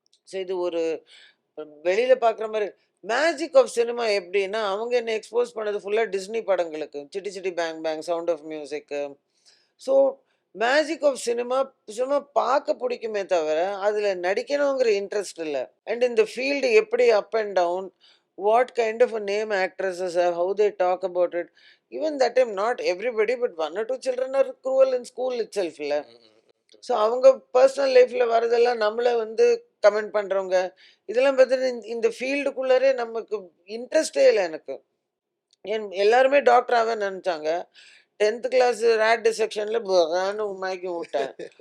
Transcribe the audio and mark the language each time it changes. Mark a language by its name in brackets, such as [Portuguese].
[Tamil] So இது ஒரு வெளியில் பார்க்குற மாதிரி. மேஜிக் ஆஃப் சினிமா எப்படின்னா, அவங்க என்ன எக்ஸ்போஸ் பண்ணது ஃபுல்லாக டிஸ்னி படங்களுக்கு, city city bang bang, sound of music. So magic of cinema சும்மா பார்க்க பிடிக்குமே தவிர அதில் நடிக்கணுங்கிற இன்ட்ரெஸ்ட் இல்லை. அண்ட் இந்த ஃபீல்டு எப்படி up and down, [English] what kind of a name actresses have, how they talk about it. Even that time, not everybody, but one or two children are cruel in school itself. [Tamil] So அவங்க personal லைஃப்பில் வரதெல்லாம் நம்மளை வந்து comment பண்ணுறவங்க. இதெல்லாம் பார்த்தீங்கன்னா இந்த ஃபீல்டுக்குள்ளாரே நமக்கு இன்ட்ரெஸ்டே இல்லை எனக்கு. எல்லாருமே டாக்டர் ஆக நினச்சாங்க. 10th கிளாஸ் ரேட் டிசெக்ஷனில் உமாக்கி விட்டேன்.